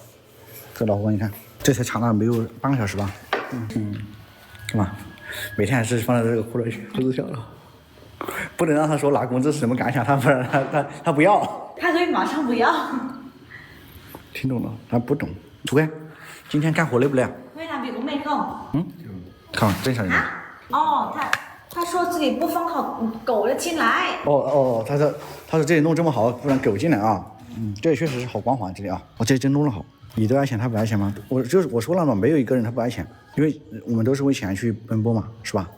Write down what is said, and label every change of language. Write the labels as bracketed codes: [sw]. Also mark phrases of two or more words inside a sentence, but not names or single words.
[zh] 这老虎你看，这才查了没有半个小时吧？看吧，每天还是放在这个裤子去，裤子小了，不能让他说拿工资是什么感想，他不要。他可以马上不要。听懂了，他不懂。主贵，今天干活累不累啊？ [vi] 会 làm việc cũng mệt không？ [zh] 看正常人。他说自己不放好狗就进来。他说这里弄这么好，不然狗进来啊。这也确实是好光滑这里啊。这里真弄得好。你都爱钱，他不爱钱吗？我说了嘛，没有一个人他不爱钱，因为我们都是为钱去奔波嘛，是吧？